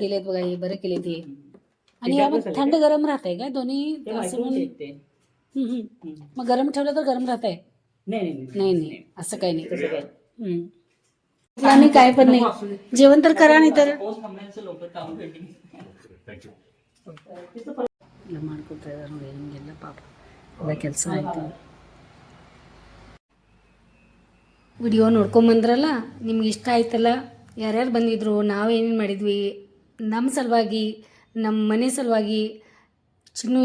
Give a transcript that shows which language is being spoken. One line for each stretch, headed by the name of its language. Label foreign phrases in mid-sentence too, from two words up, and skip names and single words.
Marathi: दिलेत बघा हे बरं केले ते येते. आणि यामध्ये थंड गरम राहतंय काय दोन्ही ते असं माहिती म्हणून ते मग गरम ठेवलं तर गरम राहतंय नाही नाही नाही नाही असं काही नाही तसं काय आणि काय पण नाही जेवण तर करा नाही तर पाऊस थांबण्याचं लवकर काम पेंडिंग
English: thank you.
Kannada: ಎಲ್ಲ ಮಾಡ್ಕೊತಾ ಇದ್ದಾರೆ ನೋಡಿ ಹಿಂಗೆಲ್ಲ ಪಾಪ ಎಲ್ಲ ಕೆಲಸ ಆಯಿತು ವಿಡಿಯೋ ನೋಡ್ಕೊಂಬಂದ್ರಲ್ಲ ನಿಮ್ಗೆ ಇಷ್ಟ ಆಯ್ತಲ್ಲ ಯಾರ್ಯಾರು ಬಂದಿದ್ರು ನಾವೇನೇನು ಮಾಡಿದ್ವಿ ನಮ್ಮ ಸಲುವಾಗಿ ನಮ್ಮ ಮನೆ ಸಲುವಾಗಿ ಚಿನ್ನು